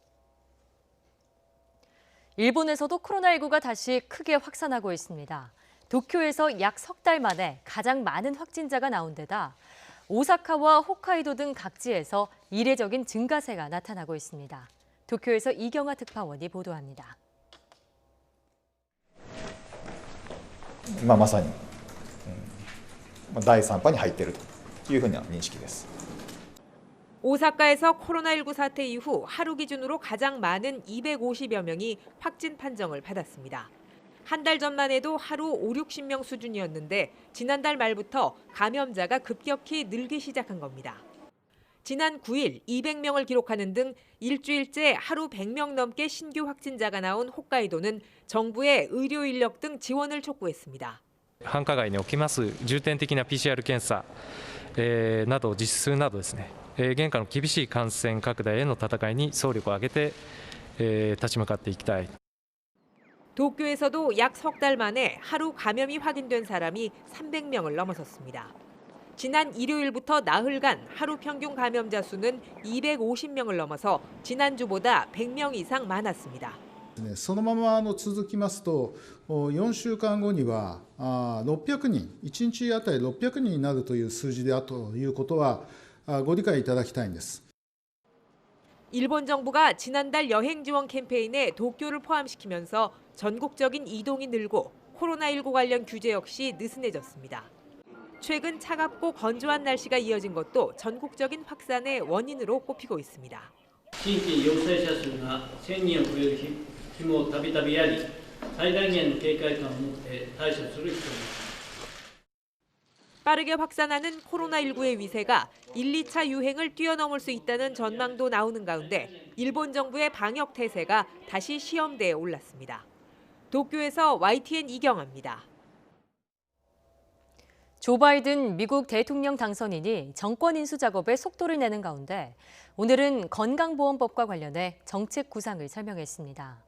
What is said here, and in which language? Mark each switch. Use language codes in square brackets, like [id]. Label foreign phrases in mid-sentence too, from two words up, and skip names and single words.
[ko] 일본에서도 코로나19가 다시 크게 확산하고 있습니다. 도쿄에서 약 석 달 만에 가장 많은 확진자가 나온 데다 오사카와 홋카이도 등 각지에서 이례적인 증가세가 나타나고 있습니다. 도쿄에서 이경아 특파원이 보도합니다. [ja] まさに第3波に入っているというふうな認識です。 [ko] 오사카에서 코로나19 사태 이후 하루 기준으로 가장 많은 250여 명이 확진 판정을 받았습니다. 한 달 전만 해도 하루 5, 60명 수준이었는데 지난달 말부터 감염자가 급격히 늘기 시작한 겁니다. 지난 9일 200명을 기록하는 등 일주일째 하루 100명 넘게 신규 확진자가 나온 홋카이도는 정부의 의료 인력 등 지원을 촉구했습니다. [ja] 繁華街におきます重点的な PCR 検査、など実施するなどですね、現下の厳しい感染拡大への戦いに総力を挙げて、立ち向かっていきたい。 [ko] 도쿄에서도 약 석 달 만에 하루 감염이 확인된 사람이 300명을 넘어섰습니다. 지난 일요일부터 나흘간 하루 평균 감염자 수는 250명을 넘어서 지난주보다 100명 이상 많았습니다. [ja] そのまま続きますと4週間後には600人、1日あたり600人になるという数字であるということはご理解いただきたいんです。 [ko] 일본 정부가 지난달 여행 지원 캠페인에 도쿄를 포함시키면서 전국적인 이동이 늘고 코로나19 관련 규제 역시 느슨해졌습니다. 최근 차갑고 건조한 날씨가 이어진 것도 전국적인 확산의 원인으로 꼽히고 있습니다. [ja] 新規陽性者数が1000人を超える日もたびたびあり、最大限の警戒感を持って対処する必要があります。 [ko] 빠르게 확산하는 코로나19의 위세가 1, 2차 유행을 뛰어넘을 수 있다는 전망도 나오는 가운데 일본 정부의 방역 태세가 다시 시험대에 올랐습니다. 도쿄에서 YTN 이경아입니다. 조 바이든 미국 대통령 당선인이 정권 인수 작업에 속도를 내는 가운데 오늘은 건강보험법과 관련해 정책 구상을 설명했습니다.